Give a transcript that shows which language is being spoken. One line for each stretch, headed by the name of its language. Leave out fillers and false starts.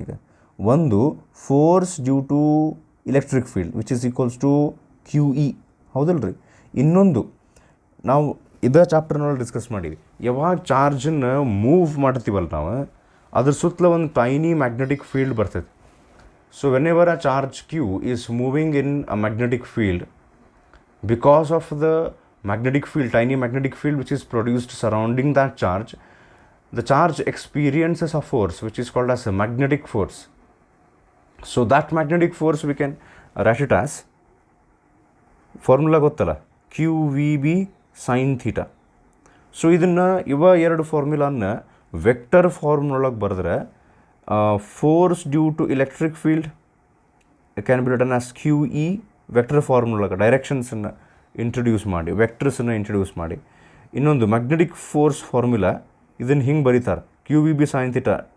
Kannada: ಈಗ ಒಂದು
English: force due to electric field which is equals to Q E,
Kannada: ಹೌದಲ್ಲ ರೀ. ಇನ್ನೊಂದು ನಾವು ಇದೇ ಚಾಪ್ಟರ್ನಲ್ಲಿ ಡಿಸ್ಕಸ್ ಮಾಡೀವಿ, ಯಾವಾಗ ಚಾರ್ಜನ್ನು ಮೂವ್ ಮಾಡ್ತೀವಲ್ಲ ನಾವು, ಅದ್ರ ಸುತ್ತಲ ಒಂದು ಟೈನಿ ಮ್ಯಾಗ್ನೆಟಿಕ್ ಫೀಲ್ಡ್ ಬರ್ತೈತೆ.
English: So whenever a charge q is moving in a magnetic field, because of the magnetic field, tiny magnetic field which is produced surrounding that charge, the charge experiences a force which is called as a magnetic force. So that magnetic force we can write it as formula
Kannada: ಗೊತ್ತಲ್ಲ,
English: Q v B sine theta.
Kannada: So ಇದನ್ನು ಎರಡು ಫಾರ್ಮುಲಾನ vector ಫಾರ್ಮ್ನೊಳಗೆ ಬರೆದ್ರೆ,
English: force due to electric field can be written as q E
Kannada: vector ಫಾರ್ಮ್ನೊಳಗೆ ಡೈರೆಕ್ಷನ್ಸನ್ನು introduce ಮಾಡಿ, ವೆಕ್ಟರ್ಸನ್ನು introduce ಮಾಡಿ. ಇನ್ನೊಂದು magnetic force formula, ಇದನ್ನು ಹಿಂಗೆ ಬರೀತಾರೆ, Q V B sine theta.